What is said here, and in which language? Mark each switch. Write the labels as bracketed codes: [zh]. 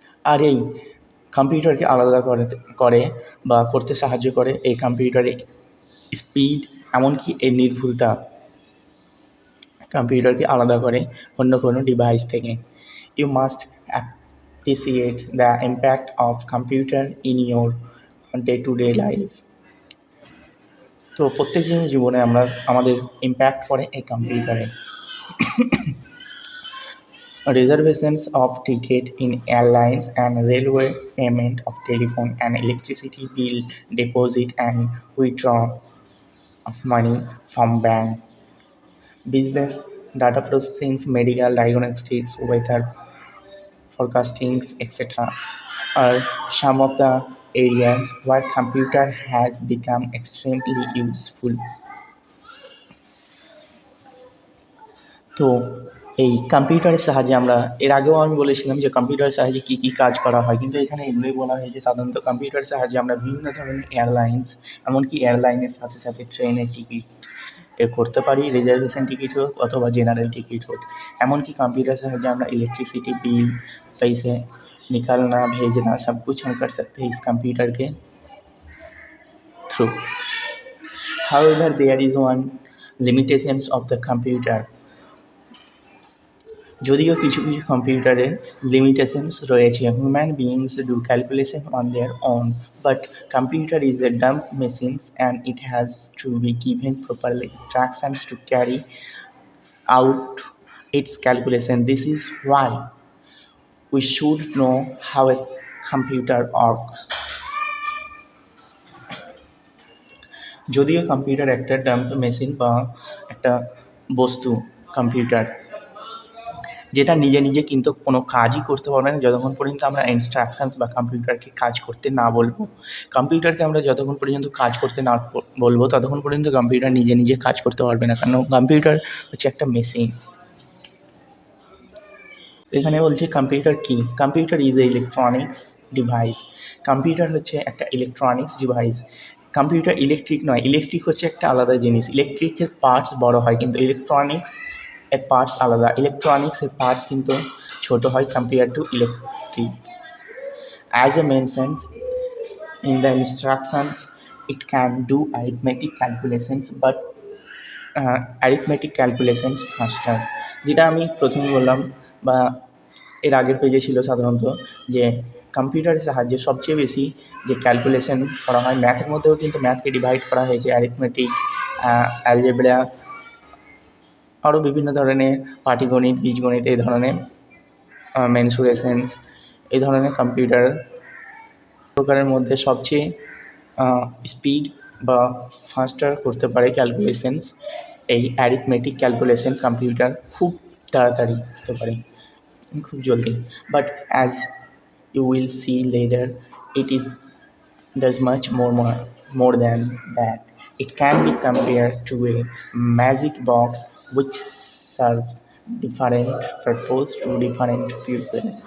[bn] আর এই কম্পিউটারকে আলাদা করে বা করতে সাহায্য করে এই কম্পিউটারে স্পিড, এমনকি এই নির্ভুলতা কম্পিউটারকে আলাদা করে অন্য কোনো ডিভাইস থেকে। [en] You must appreciate the impact of computer in your day-to-day life. [bn] তো প্রত্যেক দিনের জীবনে আমাদের ইম্প্যাক্ট পড়ে এই কম্পিউটারে। [en] Reservations of ticket in airlines and railway, payment of telephone and electricity bill, deposit and withdraw of money from bank, business, data processing, medical diagnostics, weather forecastings, etc. are some of the areas where computer has become extremely useful. [bn] তো এই কম্পিউটারের সাহায্যে আমরা এর আগেও আমি বলেছিলাম যে কম্পিউটারের সাহায্যে কী কী কাজ করা হয়, কিন্তু এখানে এগুলোই বলা হয়েছে সাধারণত কম্পিউটারের সাহায্যে আমরা বিভিন্ন ধরনের এয়ারলাইন্স, এমনকি এয়ারলাইনের সাথে সাথে ট্রেনের টিকিট করতে পারি, রিজার্ভেশন টিকিট হোক অথবা জেনারেল টিকিট হোক। [hi] एमनकी कंप्यूटर से जो हम इलेक्ट्रिसिटी बिल पैसे निकालना भेजना सब कुछ हम कर सकते हैं इस कंप्यूटर के through. [en] However, there is one limitations of the computer. [bn] যদিও কিছু কিছু কম্পিউটারে লিমিটেশনস রয়েছে। [en] Human beings do calculation on their own, but computer is a dump machines and it has to be given properly instructions to carry out its calculation. This is why we should know how a computer works. [bn] যদিও computer একটা dump machine বা একটা বস্তু computer যেটা নিজে নিজে কিন্তু কোনো কাজই করতে পারবে না যতক্ষণ পর্যন্ত আমরা ইনস্ট্রাকশনস বা কম্পিউটারকে কাজ করতে না বলবো। কম্পিউটারকে আমরা যতক্ষণ পর্যন্ত কাজ করতে না বলবো ততক্ষণ পর্যন্ত কম্পিউটার নিজে নিজে কাজ করতে পারবে না, কারণ কম্পিউটার হচ্ছে একটা মেশিন। এখানে বলছে কম্পিউটার কি? [en] Computer is a electronics device. [bn] Computer হচ্ছে একটা ইলেকট্রনিক্স ডিভাইস। কম্পিউটার ইলেকট্রিক নয়, ইলেকট্রিক হচ্ছে একটা আলাদা জিনিস। ইলেকট্রিকের পার্টস বড় হয় কিন্তু ইলেকট্রনিক্স এর পার্টস আলাদা। ইলেকট্রনিক্সের পার্টস কিন্তু ছোট হয় [en] Compare to electric. As a mentions in the instructions, it can do arithmetic calculations, but arithmetic calculations faster. [bn] যেটা আমি প্রথমে বললাম বা এর আগের পেজে ছিল সাধারণত, যে কম্পিউটারের সাহায্যে সবচেয়ে বেশি যে ক্যালকুলেশন করা হয়, ম্যাথের মধ্যেও কিন্তু ম্যাথকে ডিভাইড করা হয়েছে অ্যারিথমেটিক, অ্যালজেব্রা, আরও বিভিন্ন ধরনের পাটিগণিত, বীজগণিত, এই ধরনের মেনসুরেশনস, এই ধরনের কম্পিউটার প্রকারের মধ্যে সবচেয়ে স্পিড বা ফাস্টার করতে পারে ক্যালকুলেশনস এই অ্যারিথমেটিক ক্যালকুলেশন। কম্পিউটার খুব তাড়াতাড়ি করতে পারে, খুব জলদি। [en] But as you will see later, it is does much more than that. It can be compared to a magic box which serves different purpose to different people.